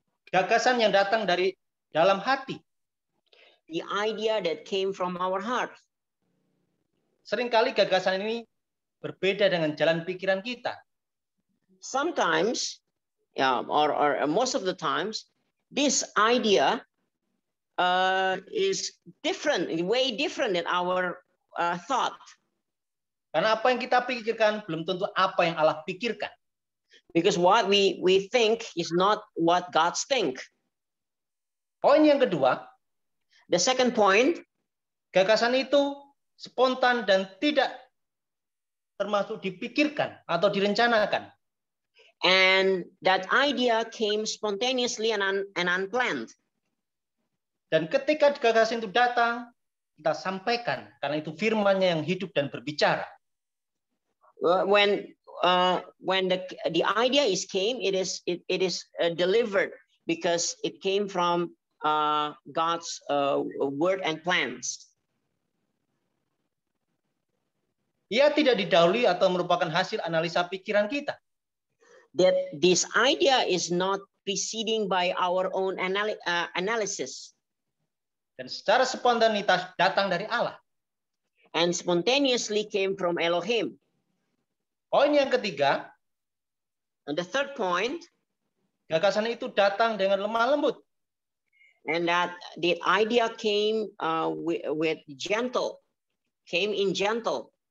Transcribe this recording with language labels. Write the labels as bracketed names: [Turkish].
[Indonesian] gagasan yang datang dari dalam hati. [English] The idea that came from our heart. [Indonesian] Seringkali gagasan ini berbeda dengan jalan pikiran kita. [English] Sometimes, or most of the times, this idea is different, way different than our thought. [Indonesian] Karena apa yang kita pikirkan belum tentu apa yang Allah pikirkan. [English] Because what we think is not what God think. [Indonesian] Poin yang kedua, [English] the second point, [Indonesian] gagasan itu spontan dan tidak termasuk dipikirkan atau direncanakan. [English] And that idea came spontaneously and unplanned. [Indonesian] Dan ketika gagasan itu datang, kita sampaikan karena itu firman-Nya yang hidup dan berbicara. [English] When the idea came, it is delivered because it came from God's word and plans. [Indonesian] Ia tidak didahului atau merupakan hasil analisa pikiran kita. [English] That this idea is not preceding by our own analysis. [Indonesian] Dan secara spontanitas datang dari Allah. [English] And spontaneously came from Elohim. [Indonesian] Poin yang ketiga, [English] and the third point, [Indonesian] gagasan itu datang dengan lemah lembut. [English] And that the idea came with gentle, came in gentle.